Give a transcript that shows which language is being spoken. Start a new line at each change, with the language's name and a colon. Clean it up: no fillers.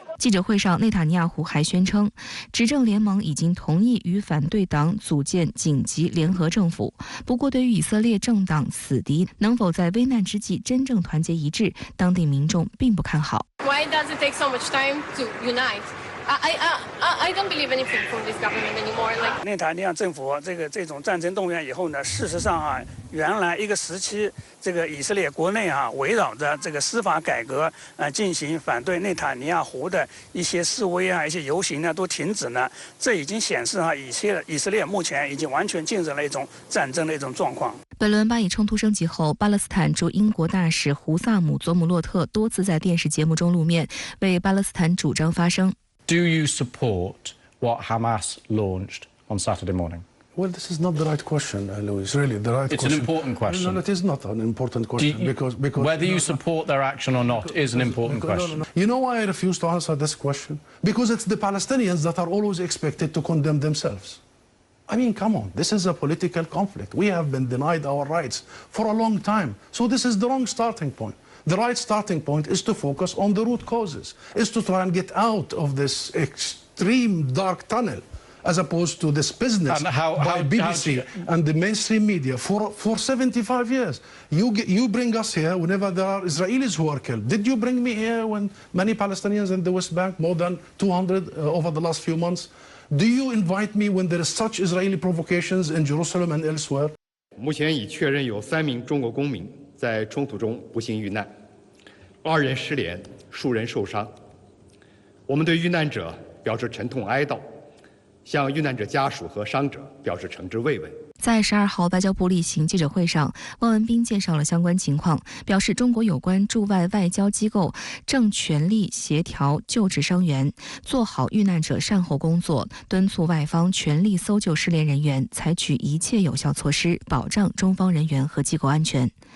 Chinese: 记者会上，内塔尼亚胡还宣称，执政联盟已经同意与反对党组建紧急联合政府。不过，对于以色列政党死敌能否在危难之际真正团结一致，当地民众并不看好。
English: Why does it take so much time to unite? I don't believe anything from this government anymore. Like
Chinese: 内塔尼亚政府这种战争动员以后呢，事实上原来一个时期，这个以色列国内围绕着这个司法改革进行反对内塔尼亚胡的一些示威一些游行呢都停止呢，这已经显示以色列目前已经完全进入了一种战争的一种状况。本轮巴以冲突升级后，巴勒斯坦驻英国大使胡萨姆·佐姆洛特多次在电视节目中露面，为巴勒斯坦主张发声。
English: Do you support what Hamas launched on Saturday morning? Well, this is not the right question, Louis. Really, the right question. It's an important question. No, it is not an important question because whether you support their action or not is an important question. You know why I refuse to answer this question? Because it's the Palestinians that are always expected to condemn themselves. I mean, come on, this is a political conflict. We have been denied our rights for a long time. So this is the wrong starting point. The right starting point is to focus on the root causes, is to try and get out of this extreme dark tunnel, as opposed to this business by BBC and the mainstream media for 75 years. You bring us here whenever there are Israelis who are killed. Did you bring me here when many Palestinians in the West Bank, more than 200 over the last few months? Do you invite me when there is such Israeli provocations in Jerusalem and elsewhere?
Chinese: 目前已确认有3名中国公民在冲突中不幸遇难，2人失联，数人受伤。我们对遇难者表示沉痛哀悼，向遇难者家属和伤者表示诚挚慰问。在12号外交部例行记者会上，汪文斌介绍了相关情况，表示中国有关驻外外交机构正全力协调救治伤员，做好遇难者善后工作，敦促外方全力搜救失联人员，采取一切有效措施，保障中方人员和机构安全。